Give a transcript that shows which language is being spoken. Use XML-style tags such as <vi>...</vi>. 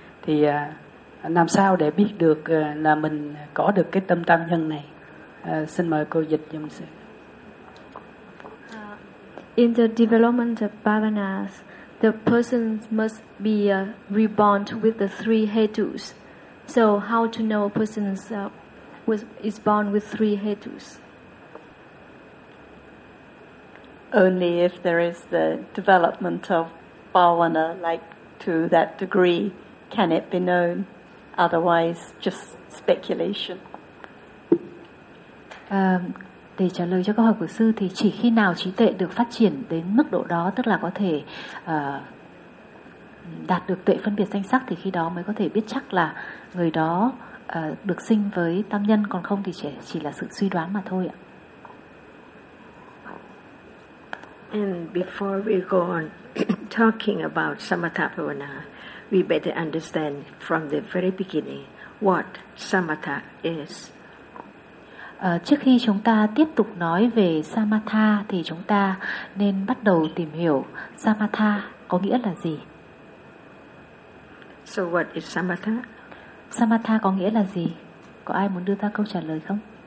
<vi>Thì làm sao để biết được là mình có được cái tâm tam nhân này? Xin mời cô dịch giùm sư.</vi> <en>In the development of bhavanas, the person must be reborn with the three hetus. So how to know a person is born with three hetus? Only if there is the development of bhavana, like to that degree, can it be known. Otherwise, just speculation.</en> <vi>Để trả lời cho câu hỏi của sư, thì chỉ khi nào trí tuệ được phát triển đến mức độ đó, tức là có thể đạt được tuệ phân biệt danh sắc, thì khi đó mới có thể biết chắc là người đó được sinh với tam nhân, còn không thì chỉ là sự suy đoán mà thôi ạ.</vi> <en>And before we go on talking about samatha bhavana, we better understand from the very beginning what samatha is.</en> <vi>Trước khi chúng ta tiếp tục nói về samatha thì chúng ta nên bắt đầu tìm hiểu samatha có nghĩa là gì.</vi> <en>So what is samatha?</en> <vi>Samatha có nghĩa là gì? Có ai muốn đưa ra câu trả lời không?</vi>